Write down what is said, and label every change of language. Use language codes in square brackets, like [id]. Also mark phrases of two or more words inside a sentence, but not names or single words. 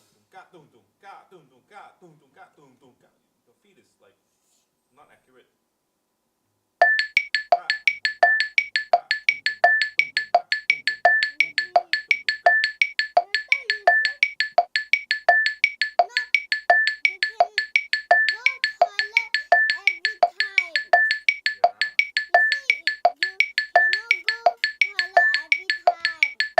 [en] ka tung tung ka tung tung ka tung tung ka tung tung ka. Your feet is like not accurate. Ka tung tung ka tung tung ka tung tung ka tung tung ka tung tung ka tung tung ka. I thought you said no. You can go toilet every time. Yeah. You say you cannot go toilet every time.